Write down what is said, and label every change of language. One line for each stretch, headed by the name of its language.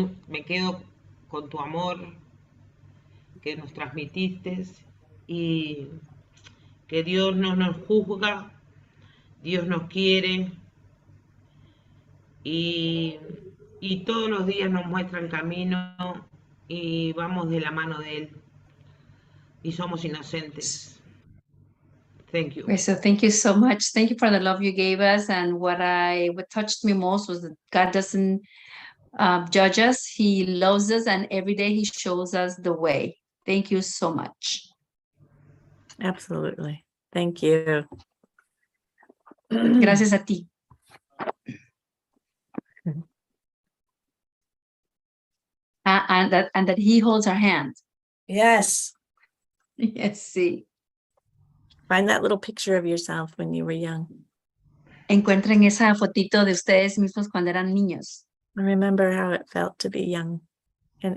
Spanish: Me quedo con tu amor que nos transmitiste y que Dios no nos juzga, Dios nos quiere y todos los días nos muestra el camino y vamos de la mano de Él y somos inocentes.
English: Thank you. Okay, so thank you so much. Thank you for the love you gave us. And what touched me most was that God doesn't judge us. He loves us, and every day He shows us the way. Thank you so much. Absolutely. Thank you.
Spanish: Gracias a ti.
English: and that he holds our hand. Yes. Yes,
Spanish: sí.
English: Find that little picture of yourself when you were young.
Spanish: Encuentren esa fotito de ustedes mismos cuando eran niños
English: And remember how it felt to be young and